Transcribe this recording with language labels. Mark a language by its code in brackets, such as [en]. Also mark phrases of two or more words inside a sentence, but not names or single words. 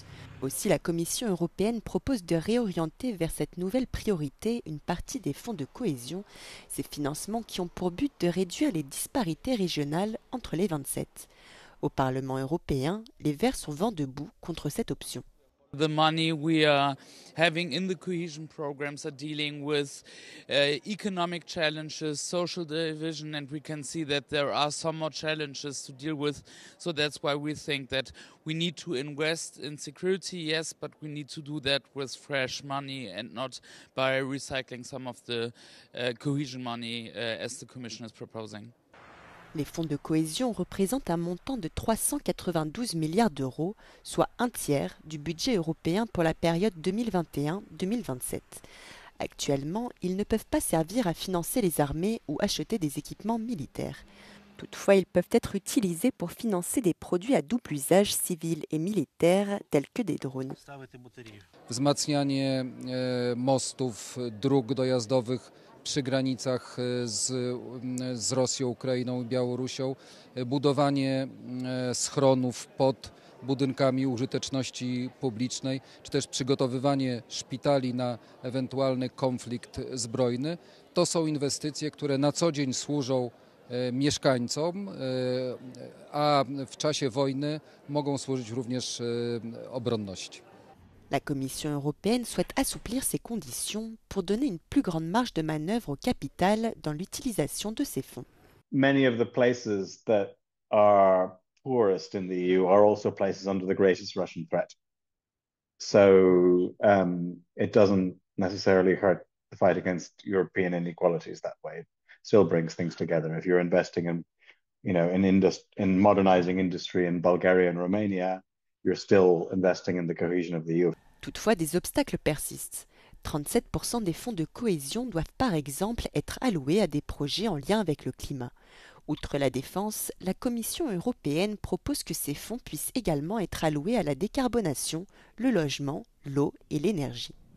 [fr] Aussi, la Commission européenne propose de réorienter vers cette nouvelle priorité une partie des fonds de cohésion, ces financements qui ont pour but de réduire les disparités régionales entre les 27. Au Parlement européen, les Verts sont vent debout contre cette option. [en] The money we are having in the cohesion programs are dealing with economic challenges, social division, and we can see that there are some more challenges to deal with. So that's why we think that we need to invest in security, yes, but we need to do that with fresh money and not by recycling some of the cohesion money as the Commission is proposing. [fr] Les fonds de cohésion représentent un montant de 392 milliards d'euros, soit un tiers du budget européen pour la période 2021-2027. Actuellement, ils ne peuvent pas servir à financer les armées ou acheter des équipements militaires. Toutefois, ils peuvent être utilisés pour financer des produits à double usage civil et militaire, tels que des drones. [pl] Wzmacnianie mostów, dróg dojazdowych przy granicach z Rosją, Ukrainą i Białorusią, budowanie schronów pod budynkami użyteczności publicznej, czy też przygotowywanie szpitali na ewentualny konflikt zbrojny. To są inwestycje, które na co dzień służą mieszkańcom, a w czasie wojny mogą służyć również obronności. [fr] La Commission européenne souhaite assouplir ces conditions pour donner une plus grande marge de manœuvre au capital dans l'utilisation de ces fonds. [en] Many of the places that are poorest in the EU are also places under the greatest Russian threat. So it doesn't necessarily hurt the fight against European inequalities that way. It still brings things together. If you're investing in, in modernizing industry in Bulgaria and Romania, you're still investing in the cohesion of the EU. [fr] Toutefois, des obstacles persistent. 37% des fonds de cohésion doivent par exemple être alloués à des projets en lien avec le climat. Outre la défense, la Commission européenne propose que ces fonds puissent également être alloués à la décarbonation, le logement, l'eau et l'énergie.